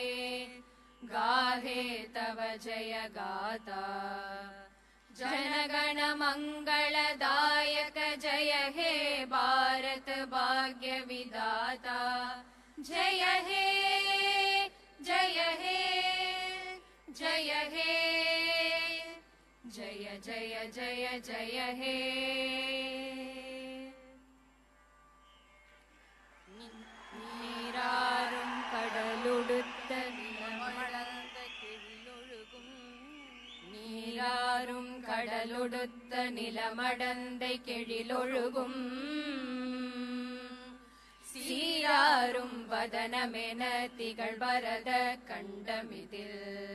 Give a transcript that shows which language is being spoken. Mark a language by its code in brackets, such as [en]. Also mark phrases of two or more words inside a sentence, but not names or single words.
[bn] গাহে তব জয় গাথা, জনগণ মঙ্গল দায়ক জয় হে ভারত ভাগ্য বিধাতা, জয় হে, জয় হে, জয় হে, জয় জয় জয় জয় হে. [ta] நீராறும் கடலுடுத்த நிலமடந்த கெழிலொழுகும், நீராறும் கடலுடுத்த நிலமடந்தை கெழிலொழுகும், சீராறும் வதனமென திகழ்வரத கண்டமிதில்,